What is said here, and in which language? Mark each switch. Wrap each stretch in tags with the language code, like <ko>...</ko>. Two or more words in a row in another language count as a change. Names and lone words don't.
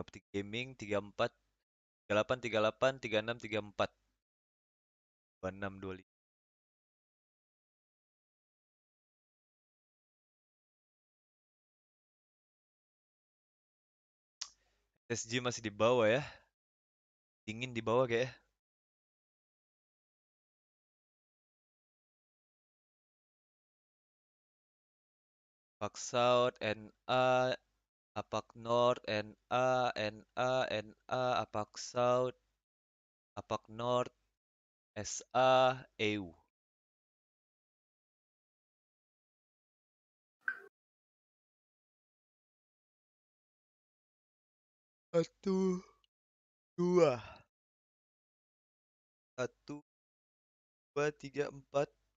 <id>Optic Gaming 34, 38, 38, 36, 34. 26, 25. SG masih di bawah ya. Dingin di bawah kayak. Apak South, NA, Apak North, NA, NA, NA, Apak South, Apak North, SA, EU. Satu, dua. 1, 2, 3, 4.</id>